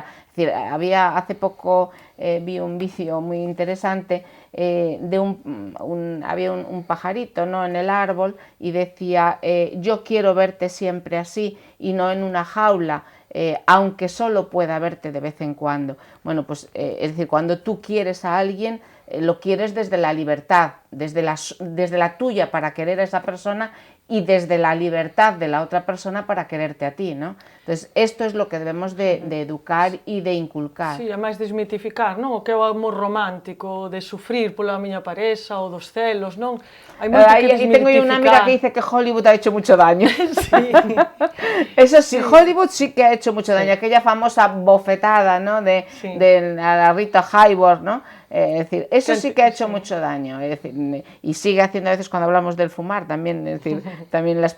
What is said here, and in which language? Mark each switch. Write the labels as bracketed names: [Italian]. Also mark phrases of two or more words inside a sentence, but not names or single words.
[Spanish] Es decir, hace poco vi un vídeo muy interesante de había un pajarito, ¿no?, en el árbol, y decía, yo quiero verte siempre así y no en una jaula, aunque solo pueda verte de vez en cuando. Bueno, pues es decir, cuando tú quieres a alguien, lo quieres desde la libertad, desde la tuya para querer a esa persona, y desde la libertad de la otra persona para quererte a ti, ¿no? Entonces, esto es lo que debemos de educar e de inculcar. [Galician] Sí, é máis desmitificar, non? O que é o amor romántico, de sufrir pola miña pareja, ou dos celos, non? Hai moito que desmitificar. [Spanish] Tengo una amiga que dice que Hollywood ha hecho mucho daño. Sí. Eso sí, Hollywood sí que ha hecho mucho daño. Aquella famosa bofetada, ¿no?, de la Rita Hayworth, ¿no? Es decir, eso sí que ha hecho mucho daño, es decir, y sigue haciendo a veces cuando hablamos del fumar también, es decir, también las